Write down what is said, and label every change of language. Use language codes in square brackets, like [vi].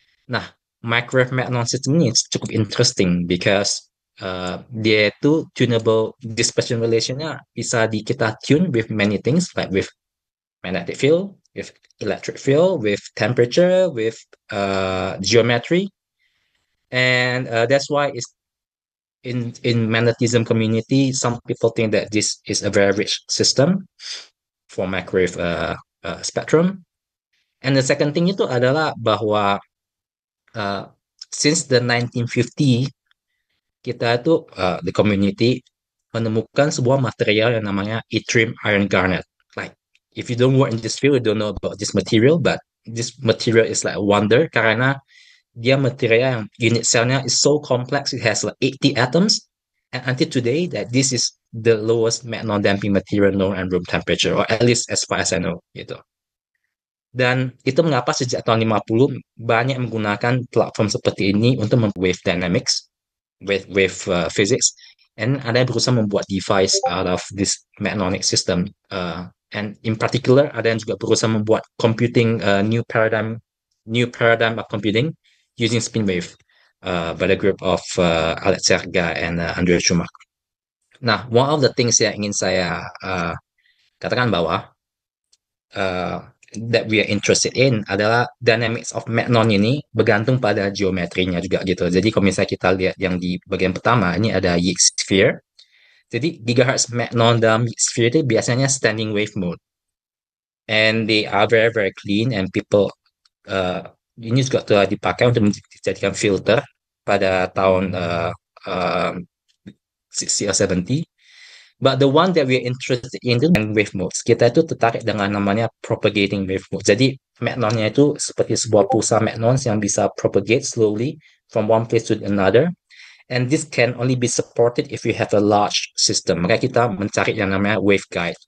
[en] Nah, microwave magnon system ini cukup interesting because [id] dia itu [en] tunable dispersion relation-nya [id] bisa kita [en] tune with many things, like with magnetic field, with electric field, with temperature, with geometry, and that's why it's in magnetism community, some people think that this is a very rich system for microwave spectrum. And the second thing [id] itu adalah bahwa [en] since the 1950 [id] kita itu [en] the community [id] menemukan sebuah material yang namanya yttrium iron garnet. [en] Like, if you don't work in this field, you don't know about this material, but this material is like a wonder [id] karena dia material yang [en] unit cellnya is so complex, it has like 80 atoms, and until today that this is the lowest magnon damping material known at room temperature, or at least as far as I know, gitu. [id] Dan itu mengapa sejak tahun 50 banyak menggunakan platform seperti ini untuk [en] wave dynamics, wave physics, [id] and ada yang berusaha membuat [en] device out of this magnonic system. And in particular, [id] ada yang juga berusaha membuat [en] computing new paradigm of computing using spin wave by the group of Alex Serga and Andrew Schumach. [id] Nah, [en] one of the things [id] yang ingin saya katakan bahwa [en] that we are interested in [id] adalah dynamics of magnon ini bergantung pada geometrinya juga gitu. Jadi kalau misalnya kita lihat yang di bagian pertama, ini ada Yick sphere. Jadi gigahertz magnon dalam Yick sphere itu biasanya standing wave mode. [en] And they are very, very clean, and people [id] ini juga telah dipakai untuk dijadikan filter pada tahun CL70. [en] But the one that we are interested in itu wave modes. [id] Kita itu tertarik dengan namanya propagating wave mode. Jadi magnonnya itu seperti sebuah pulsa magnons yang bisa [en] propagate slowly from one place to another. And this can only be supported if you have a large system. [id] Maka kita mencari yang namanya waveguide.